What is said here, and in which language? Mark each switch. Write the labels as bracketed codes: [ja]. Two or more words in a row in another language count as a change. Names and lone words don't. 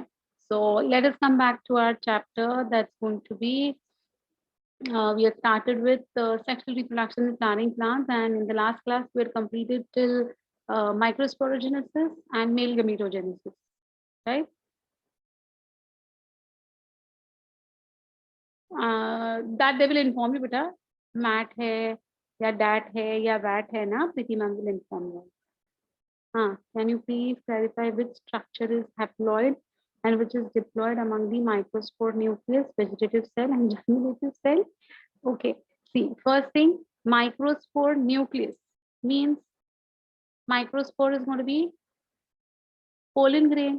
[en] So let us come back to our chapter. That's going to be, we have started with sexual reproduction in flowering plants, and in the last class we had completed till microsporogenesis and male gametogenesis, right? That they will inform you, beta. [hi] MAT hai, ya DAT hai, ya VAT hai na, [en] Preeti ma'am will inform you. Can you please clarify which structure is haploid and which is diploid among the microspore nucleus, vegetative cell and germinative cell? Okay, see, first thing, microspore nucleus means microspore is going to be pollen grain.